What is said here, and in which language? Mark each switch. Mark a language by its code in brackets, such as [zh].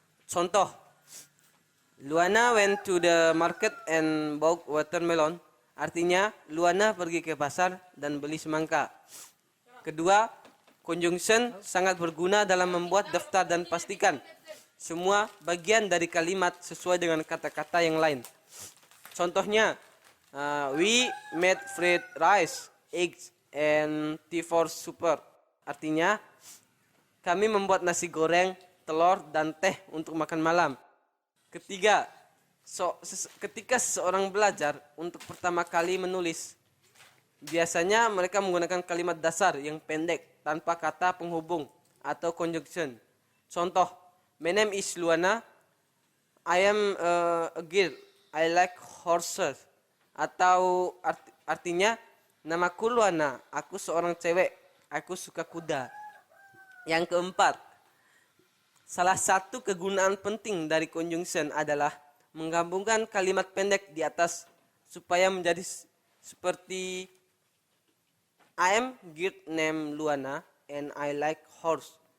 [id] Contoh, [en] Luana went to the market and bought watermelon. [id] Artinya, Luana pergi ke pasar dan beli semangka. Kedua, conjunction sangat berguna dalam membuat daftar dan pastikan semua bagian dari kalimat sesuai dengan kata-kata yang lain. Contohnya, [en] we made fried rice, eggs, and tea for supper. [id] Artinya, kami membuat nasi goreng, telur, dan teh untuk makan malam. Ketiga, ketika seseorang belajar untuk pertama kali menulis, biasanya mereka menggunakan kalimat dasar yang pendek tanpa kata penghubung atau conjunction. Contoh, [en] my name is Luana, I am a girl, I like horses. [id] Atau artinya, namaku Luana, aku seorang cewek, aku suka kuda. Yang keempat, salah satu kegunaan penting dari conjunction adalah menggabungkan kalimat pendek di atas supaya menjadi seperti [en] I am girl named Luana and I like horse.